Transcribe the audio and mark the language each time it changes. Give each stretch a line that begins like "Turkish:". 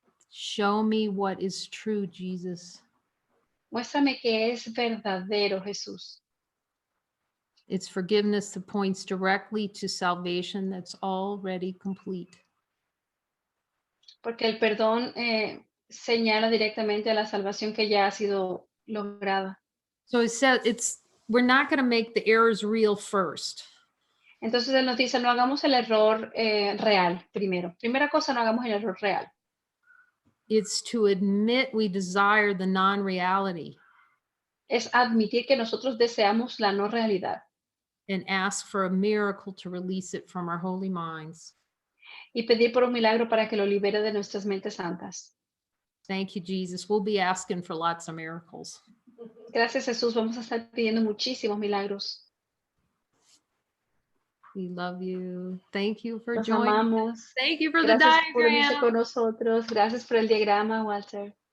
English: Show me what is true, Jesus.
Spanish: Muéstrame que es verdadero, Jesús.
English: It's forgiveness that points directly to salvation that's already complete.
Spanish: Porque el perdón señala directamente a la salvación que ya ha sido lograda.
English: So it says we're not going to make the errors real first.
Spanish: Entonces Él nos dice, no hagamos el error real primero. Primera cosa, no hagamos el error real.
English: It's to admit we desire the non-reality
Spanish: Es admitir que nosotros deseamos la no realidad
English: and ask for a miracle to release it from our holy minds.
Spanish: y pedir por un milagro para que lo libere de nuestras mentes santas.
English: Thank you, Jesus. We'll be asking for lots of miracles.
Spanish: Gracias, Jesús. Vamos a estar pidiendo muchísimos milagros.
English: We love you. Thank you for
Spanish: Los
English: joining.
Spanish: amamos.
English: Thank you for the
Spanish: Gracias por unirse
English: diagram.
Spanish: con nosotros. Gracias por el diagrama, Walter.